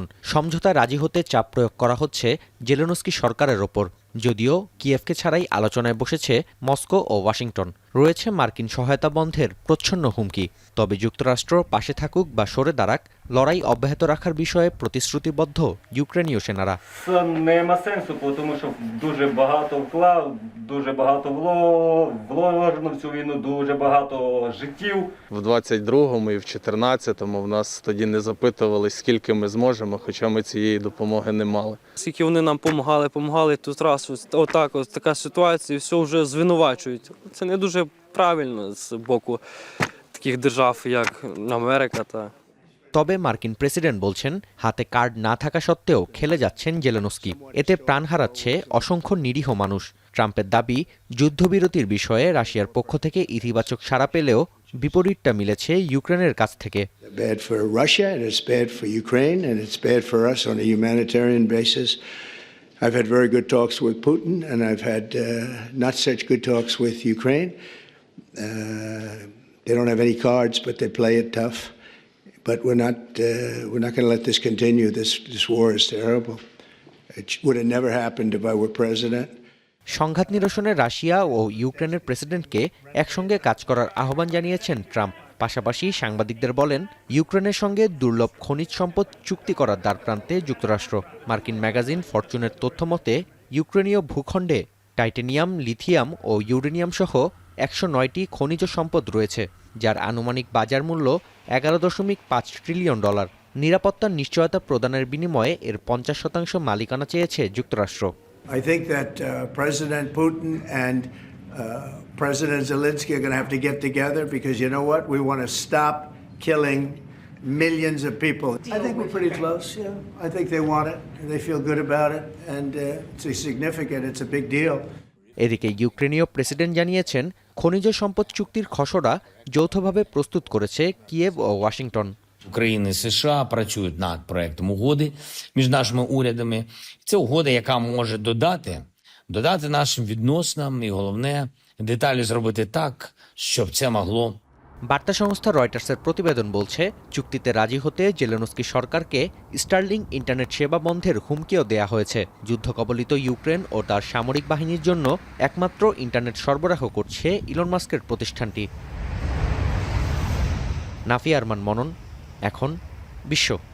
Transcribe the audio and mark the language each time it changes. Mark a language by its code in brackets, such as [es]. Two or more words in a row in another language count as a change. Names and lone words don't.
[bn] সমঝোতায় রাজি হতে চাপ প্রয়োগ করা হচ্ছে জেলেনস্কি সরকারের ওপর, যদিও কিয়েভকে ছাড়াই আলোচনায় বসেছে মস্কো ও ওয়াশিংটন। রয়েছে মার্কিন সহায়তা বন্ধের প্রচ্ছন্ন হুমকি। তবে যুক্তরাষ্ট্র পাশে থাকুক বা সরে দাঁড়াক, লড়াই অব্যাহত রাখার বিষয়ে প্রতিশ্রুতিবদ্ধ ইউক্রেনীয় সেনারা। [uk] Це не має сенсу, тому що дуже багато вклав, дуже багато вложено в цю війну, дуже багато життів. В 22-му і в 14-му в нас тоді не запитували, скільки ми зможемо, хоча ми цієї допомоги не мали. Скільки вони нам допомагали, тут раз отак, ось така ситуація, і все вже звинувачують. Це не дуже правильно з боку таких держав, як Америка та [bn] তবে মার্কিন প্রেসিডেন্ট বলছেন, হাতে কার্ড না থাকা সত্ত্বেও খেলে যাচ্ছেন জেলেনস্কি। এতে প্রাণ হারাচ্ছে অসংখ্য নিরীহ মানুষ। ট্রাম্পের দাবি, যুদ্ধবিরতির বিষয়ে রাশিয়ার পক্ষ থেকে ইতিবাচক সাড়া পেলেও বিপরীতটা মিলেছে ইউক্রেনের কাছ থেকে। [en] Bad for Russia, and it's bad for Ukraine, and it's bad for us on a humanitarian basis. I've had very good talks with Putin, and I've had not such good talks with Ukraine. They don't have any cards, but they play it tough. But we're not going to let this continue. This war is terrible. It would have never happened if I were president. [bn] সংঘাত নিরসনে রাশিয়া ও ইউক্রেনের প্রেসিডেন্টকে একসঙ্গে কাজ করার আহ্বান জানিয়েছেন ট্রাম্প। পাশাপাশি সাংবাদিকদের বলেন, ইউক্রেনের সঙ্গে দুর্লভ খনিজ সম্পদ চুক্তি করার দ্বারপ্রান্তে যুক্তরাষ্ট্র। মার্কিন ম্যাগাজিন ফরচুনের তথ্যমতে, ইউক্রেনীয় ভূখণ্ডে টাইটেনিয়াম, লিথিয়াম ও ইউরেনিয়াম সহ 109টি খনিজ সম্পদ রয়েছে, যার আনুমানিক বাজার মূল্য $11.5 ট্রিলিয়ন। নিরাপত্তার নিশ্চয়তা প্রদানের বিনিময়ে এর 50% মালিকানা চেয়েছে যুক্তরাষ্ট্র। [en] I think that President Putin and President Zelensky are going to have to get together, because you know what? We want to stop killing millions of people. I think we're pretty close, yeah. I think they want it, and they feel good about it, and it's significant, it's a big deal. [bn] এদিকে ইউক্রেনীয় প্রেসিডেন্ট জানিয়েছেন, খনিজ সম্পদ চুক্তির খসড়া যৌথভাবে প্রস্তুত করেছে কিয়েভ ও ওয়াশিংটন। [uk] України і США працюють над проектом угоди між нашими урядами. Це угода, яка може додати нашим відносинам, і головне, деталі зробити так, щоб це могло. [bn] বার্তা সংস্থা রয়টার্সের প্রতিবেদন বলছে, চুক্তিতে রাজি হতে জেলেনস্কি সরকারকে স্টারলিংক ইন্টারনেট সেবা বন্ধের হুমকিও দেয়া হয়েছে। যুদ্ধকবলিত ইউক্রেন ও তার সামরিক বাহিনীর জন্য একমাত্র ইন্টারনেট সরবরাহ করছে ইলন মাস্কের প্রতিষ্ঠানটি। নাফি আরমান মনন, এখন বিশ্ব।